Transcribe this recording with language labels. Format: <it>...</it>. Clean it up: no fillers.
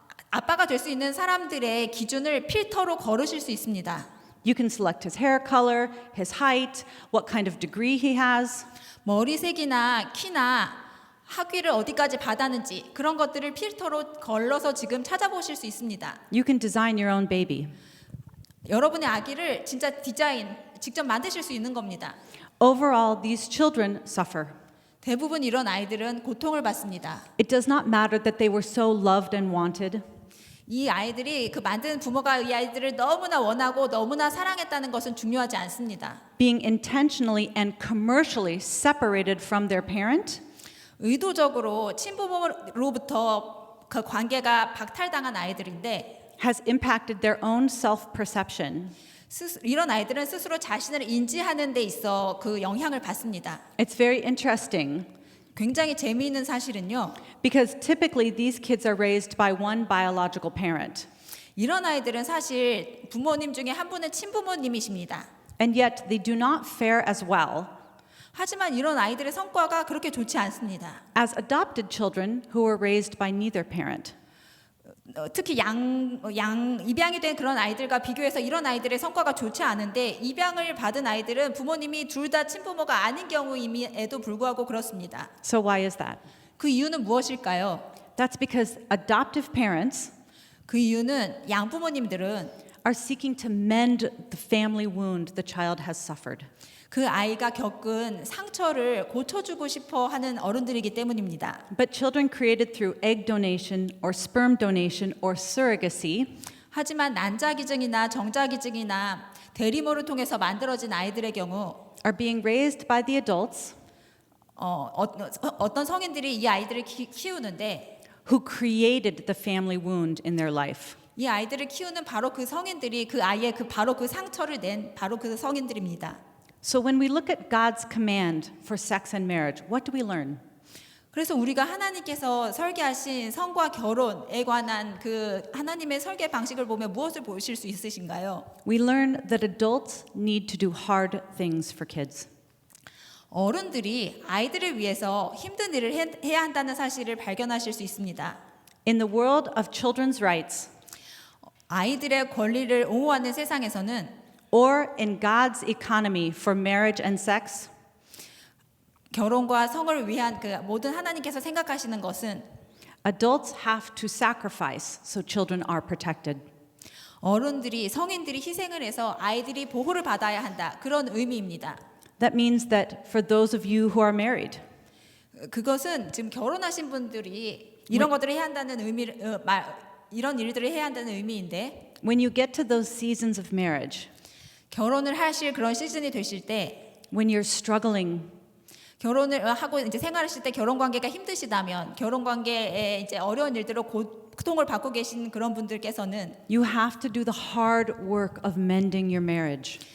<ko>아빠가 될 수 있는 사람들의 기준을 필터로 걸으실 수 있습니다.</ko> <en>You can select his hair color, his height, what kind of degree he has.</en> <ko>머리색이나 키나 학위를 어디까지 받았는지 그런 것들을 필터로 걸러서 지금 찾아보실 수 있습니다.</ko> <en>You can design your own baby.</en> <ko>여러분의 아기를 진짜 직접 만드실 수 있는 겁니다.</ko> <en>Overall, these children suffer.</en> <ko>대부분 이런 아이들은 고통을 받습니다.</ko> <en>It does not matter that they were so loved and wanted.</en> <ko>이 아이들이 그 만든 부모가 이 아이들을 너무나 원하고 너무나 사랑했다는 것은 중요하지 않습니다.</ko> <en>Being intentionally and commercially separated from their parent</en> <ko>의도적으로 친부모로부터 그 관계가 박탈당한 아이들인데</ko> <en>has impacted their own self-perception.</en> <ko>이런 아이들은 스스로 자신을 인지하는 데 있어 그 영향을 받습니다.</ko> <en>It's very interesting</en> <ko>굉장히 재미있는 사실은요.</ko> <en>because typically these kids are raised by one biological parent.</en> <ko>이런 아이들은 사실 부모님 중에 한 분은 친부모님이십니다.</ko> <en>And yet they do not fare as well</en> <ko>하지만 이런 아이들의 성과가 그렇게 좋지 않습니다.</ko> <en>as adopted children who were raised by neither parent.</en> <ko>특히 입양이 된 그런 아이들과 비교해서 이런 아이들의 성과가 좋지 않은데 입양을 받은 아이들은 부모님이 둘 다 친부모가 아닌 경우임에도 불구하고 그렇습니다.</ko> <en>So why is that?</en> <ko>그 이유는 무엇일까요?</ko> <en>That's because adoptive parents</en> <ko>그 이유는 양부모님들은</ko> <en>are seeking to mend the family wound the child has suffered.</en> <ko>그 아이가 겪은 상처를 고쳐주고 싶어 하는 어른들이기 때문입니다.</ko> <en>But children created through egg donation or sperm donation or surrogacy</en> <ko>하지만 난자기증이나 정자기증이나 대리모를 통해서 만들어진 아이들의 경우</ko> <en>are being raised by the adults</en> <ko>어떤 성인들이 이 아이들을 키우는데</ko> <en>who created the family wound in their life.</en> <ko>이 아이들을 키우는 바로 그 성인들이 그 아이의 바로 그 상처를 낸 바로 그 성인들입니다.</ko> <en>So when we look at God's command for sex and marriage, what do we learn?</en> <ko>그래서 우리가 하나님께서 설계하신 성과 결혼에 관한 그 하나님의 설계 방식을 보면 무엇을 보실 수 있으신가요?</ko> <en>We learn that adults need to do hard things for kids.</en> <ko>어른들이 아이들을 위해서 힘든 일을 해야 한다는 사실을 발견하실 수 있습니다.</ko> <en>In the world of children's rights,</en> <ko>아이들의 권리를 옹호하는 세상에서는</ko> <en>or in God's economy for marriage and sex,</en> <ko>결혼과 성을 위한 그 모든 하나님께서 생각하시는 것은</ko> <en>adults have to sacrifice so children are protected.</en> <ko>어른들이 성인들이 희생을 해서 아이들이 보호를 받아야 한다. 그런 의미입니다.</ko> <en>That means that for those of you who are married,</en> <ko>그것은 지금 결혼하신 분들이 이런 것들을 해야 한다는 이런 일들을 해야 한다는 의미인데</ko> <en>when you get to those seasons of marriage,</en> <ko>결혼을 하실 그런 시즌이 되실 때</ko> <en>when you're struggling,</en> <ko>결혼을 하고 이제 생활하실 때 결혼 관계가 힘드시다면 결혼 관계에 이제 어려운 일들로 고통을 받고 계신 그런 분들께서는</ko> <en>you have to do the hard work of mending your marriage.</en>